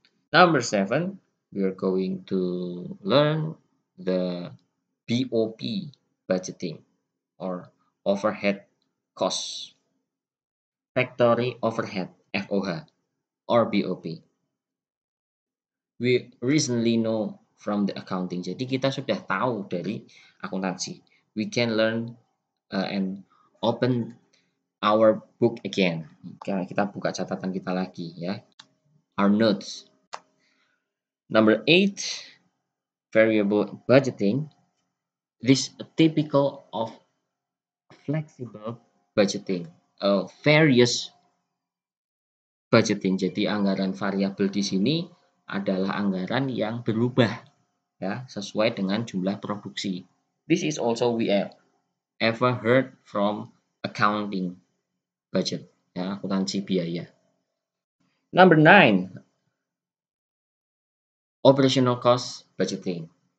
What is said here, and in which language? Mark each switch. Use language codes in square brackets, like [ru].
[en] Number 7, we are going to learn the BOP budgeting or overhead cost, factory overhead (FOH) or BOP. We recently know from the accounting. [id] Jadi kita sudah tahu dari akuntansi. [en] We can learn and open our book again. [id] Kita buka catatan kita lagi ya. [en] Our notes. Number 8, variable budgeting. This is typical of flexible budgeting. Various budgeting. [id] Jadi anggaran variabel di sini adalah anggaran yang berubah ya sesuai dengan jumlah produksi. [en] This is also we ever heard from accounting budget, ya, [id] akuntansi biaya. [en] Number 9, operational cost budgeting.